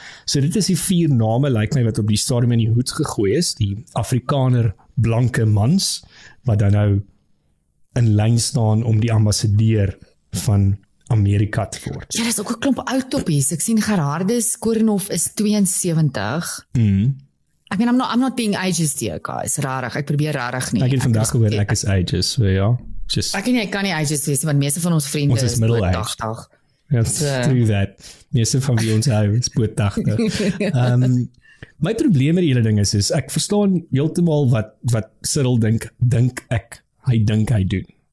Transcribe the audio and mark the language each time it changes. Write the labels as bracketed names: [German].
[Afrikaans] So dit is die 4 name, lyk my, wat op die stadium in die hoed gegooi is, die Afrikaner blanke mans, wat dan nou in lyn staan om die ambassadeur van Amerika te word. Ja, dis ook 'n klomp oud toppies. Ek sien Gerhardus Koornhof is 72. Ek meen, [English] I'm not being ageist here, guys. [Afrikaans] Rarig, ek probeer rarig nie. Ek het vandag gehoor ek is ageist, so ja. Ek kan nie ageist wees, want meeste van ons vriende ons is middle age. 80. [English] That's true that. [Afrikaans] Meeste van wie ons hou is boot 80. My probleem met die hele ding is ek verstaan heeltemal wat Cyril dink hy doen.